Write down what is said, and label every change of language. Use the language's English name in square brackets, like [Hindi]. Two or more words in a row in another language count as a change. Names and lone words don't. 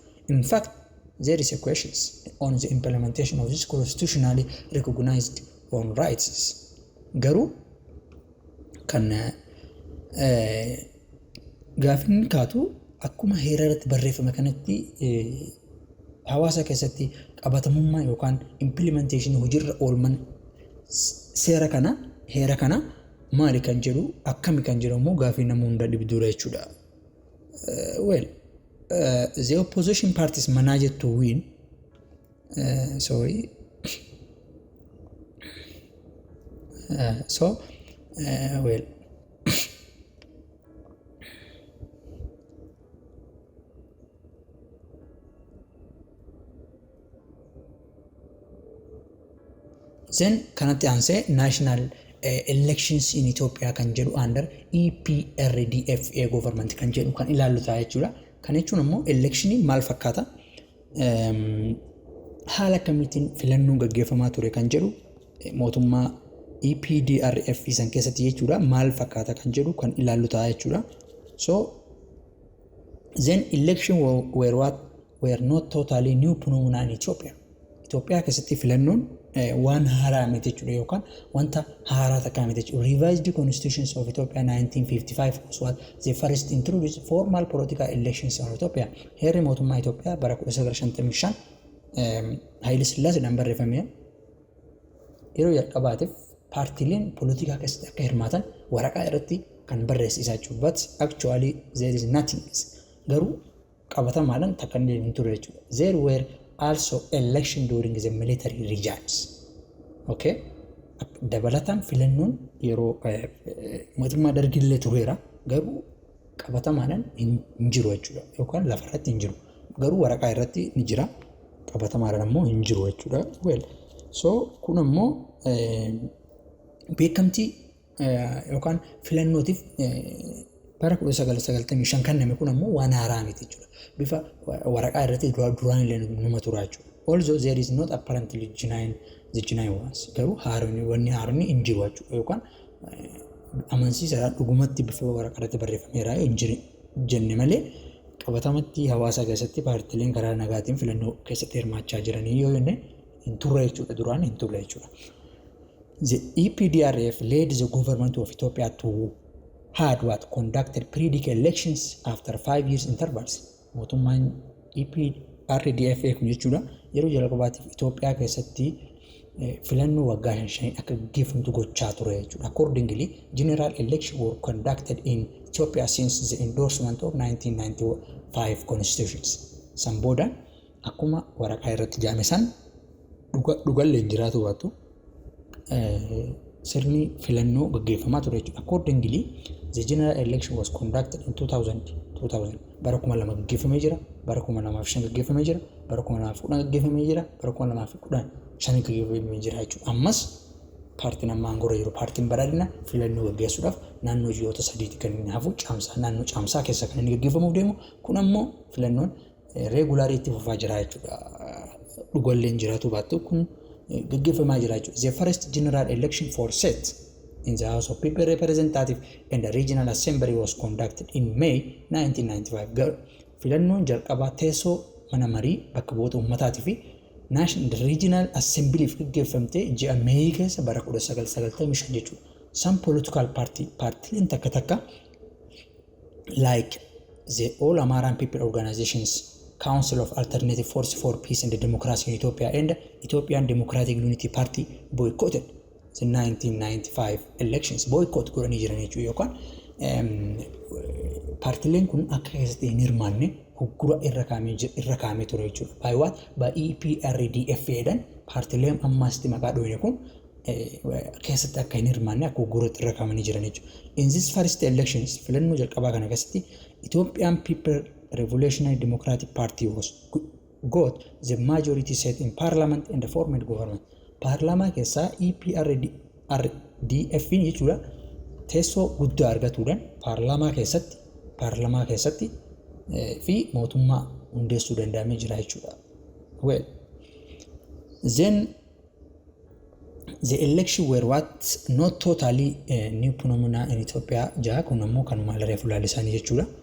[English] In fact there is a questions on the implementation of this constitutionally recognized on rights. [Oromo] Garuu kan gaafin kaatu akkuma heera irratti barreeffame kanatti hawaasa keessatti qabatamummaa yookaan implementation hojiirra oolman seera kana heera kana maali kan jedhu akkami kan jedhu immoo gaafii nama hunda dhibduudha jechuudha. [English] Well the opposition parties managed to win well then [Oromo] kanatti aansee [English] national elections in Ethiopia [Oromo] kan jedhu [English] under EPRDF government [Oromo] kan jedhu kan ilaallu ta'a jechuudha. Kan jechuun immoo election maal fakkaata haala kamiitiin filannoon gaggeeffamaa ture kan jedhu mootummaa EPRDF san keessatti jechuudha maal fakkaata kan jedhu kan ilaallu ta'a jechuudha. [English] So then election were not totally new phenomena in Ethiopia. [Oromo] Ethiopia keessatti filannoon waan haaraa miti jechuudha yookaan wanta haaraa takka miti jechuudha. [English] Revised Constitutions of Ethiopia 1955 was the first introduced formal political elections in Ethiopia. [Oromo] Heerri mootummaa Itoophiyaa bara 1955 Haile Sillaaseedhaan barreeffame yeroo jalqabaatiif paartiileen poolitikaa keessatti akka hirmaatan waraqaa irratti kan barreessisaa jechuudha. [English] But actually there is nothing. [Oromo] Garuu qabatamaadhaan takka hin turre jechuudha. [English] There were also election during the military regimes. Okay? [Oromo] Dabalataan filannoon yeroo mootummaa Dergillee tureera garuu qabatamaadhaan hin jiru jechuudha yookaan lafarratti hin jiru. Garuu waraqaa irratti ni jira. Qabatamaadhaan ammoo hin jiru jechuudha. [English] Well, so [Oromo] kun ammoo beekamtii yookaan filannootiif bara 1995 kanname kun ammoo waan haaraa miti jechuudha. Bifa waraqaa irratti duraan illee numa tura jechuudha. [English] Also there is not apparently genuine ones. [Oromo] Garuu wanni haaronni hin jiru jechuudha yookaan amansiisaadhaan dhugumatti bifa waraqaa irratti barreeffameera hin jenne malee qabatamatti hawaasa keessatti paartiileen karaa nagaatiin filannoo keessatti hirmaachaa jiranii yoo jenne hin turre jechuudha duraan hin turre jechuudha. [English] The EPRDF led the government of Ethiopia to had conducted pre-decade elections after 5 years intervals. [Oromo] Mootummaan EPRDF kun jechuudha yeroo jalqabaatiif Itoophiyaa keessatti filannoo waggaa 5 akka gaggeeffamtu gochaa ture jechuudha. [English] Accordingly, general election were conducted in Ethiopia since the endorsement of 1995 constitutions. [Oromo] San booda akkuma waraqaa irratti jaame san dhugallee jiraatu baatu sirni filannoo gaggeeffamaa ture jechuudha. [English] Accordingly, the general election was conducted in 2000 [Oromo] bara 2002 gaggeeffamee jira, bara 2005 gaggeeffamee jira, bara 2010 gaggeeffamee jira, bara 2010 shanii gaggeeffamee jira jechuudha. Ammas paartiin amma aangoo jiru paartiin badhaadhina filannoo gaggeessuudhaaf naannoo ji'oota 3 kan inni hafu naannoo caamsaa keessa kan inni gaggeeffamuuf deemu kun ammoo filannoon regular itti fufaa jira jechuudha. Dhugallee jiraatu baattu kun gaggeeffamaa jira jechuudha. [English] The first general election for set in the House of People Representative and the Regional Assembly was conducted in May 1995. [Oromo] Filannoon jalqabaa teessoo mana marii bakka bu'oota uummataatii fi National Regional Assembly gaggeeffamtee ji'a May keessa bara 1995 jechuudha. [English] Some political parties takka like the All Amaran People Organizations, Council of Alternative Force for Peace and Democracy in Ethiopia and Ethiopian Democratic Unity Party boycotted the 1995 elections. [Oromo] Boycott godhanii jiran jechuudha yookaan paartileen kun akka keessatti hin hirmaanne hoggura irra kaamee ture jechuudha. [English] By what? [Oromo] By EPRDF jedhan paartileen ammaasti maqaa dhoofne kun keessatti akka hin hirmaanne akka hoggura irra kaamanii jiran jechuudha. [English] In this first elections [Oromo] filannoo jalqabaa kana keessatti [English] Ethiopian People Revolutionary Democratic Party got the majority seat in parliament and the formed government. [Oromo] Paarlaamaa keessaa EPRDF jechuudha teessoo guddaa argatuudhaan paarlaamaa keessatti fi mootummaa hundeessuu danda'amee jira jechuudha. [English] Well, then the election were what not totally new phenomena in Ethiopia [Oromo] jaa kun ammoo kanuma reefu laalisanii jechuudha.